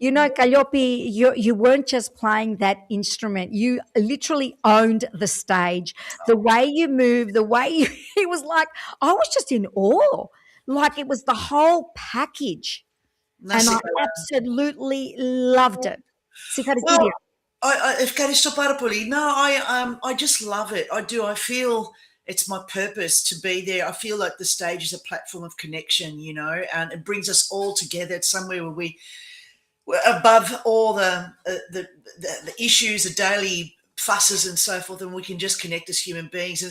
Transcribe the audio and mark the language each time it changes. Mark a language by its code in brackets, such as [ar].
[en] Calliope, you weren't just playing that instrument. You literally owned the stage. The way you moved, it was like, I was just in awe. Like it was the whole package. And I absolutely loved it. [el] Well, ευχαριστώ πάρα πολύ. [en] No, I just love it. I do. I feel it's my purpose to be there. I feel like the stage is a platform of connection, and it brings us all together. It's somewhere where we're above all the issues, the daily fusses and so forth, and we can just connect as human beings.